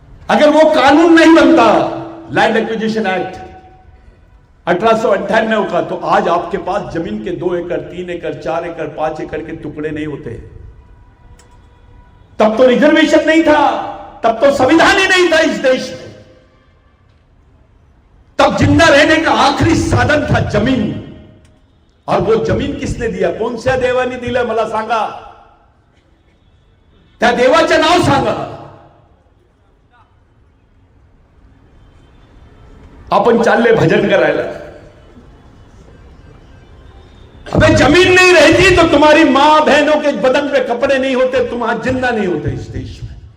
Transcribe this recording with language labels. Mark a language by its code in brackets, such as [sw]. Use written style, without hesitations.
[hi] अगर वो कानून नहीं बनता, लैंड एक्विजिशन एक्ट 1898 का, तो आज आपके पास जमीन के 2 एकड़, 3 एकड़, 4 एकड़, 5 एकड़ के टुकड़े नहीं होते। तब तो रिजर्वेशन नहीं था, तब तो संविधान ही नहीं था इस देश में। तब जिंदा रहने का आखिरी साधन था जमीन, और वो जमीन किसने दिया? [mr] कौन सा देवानी दिलं मला सांगा, त्या देवाचं नाव सांगा। आपण चालले भजन करायला, [hi] अबे जमीन नहीं रहती तो तुम्हारी मां बहनों के बदन पे कपड़े नहीं होते, तुम आज जिंदा नहीं होते इस देश में।